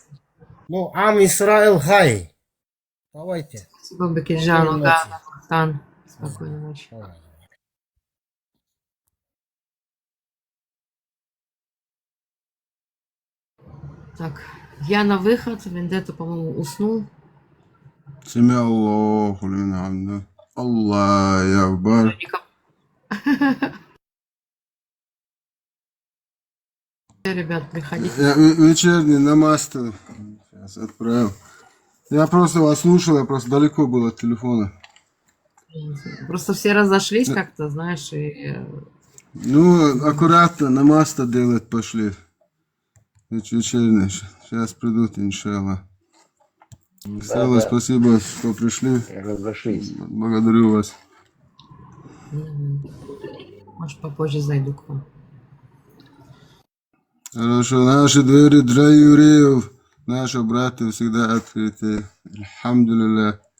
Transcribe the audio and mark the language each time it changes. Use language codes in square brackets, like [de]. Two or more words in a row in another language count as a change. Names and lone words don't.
[he] Ну, עם ישראל חי. Давайте. [ru] Спасибо, Бекиджану. Спокойной Да, ночи. Тан. Спокойной ночи. Давай. Так, я на выход. Вендетта, по-моему, уснул. [ar] سمع الله لمن حمده. الله أكبر. [ru] Ребят, приходите. Я вечерний намаз сейчас отправил. Я просто вас слушал, я просто далеко был от телефона. Просто все разошлись как-то, знаешь, и... Ну, аккуратно, намаз-то делать пошли. Вечерний. Сейчас придут, иншаллах. Стелла, спасибо, что пришли. Разошлись. Благодарю вас. Может, попозже зайду к вам. Хорошо, наши двери для евреев, наши братья всегда открыты. Алхамдулилля.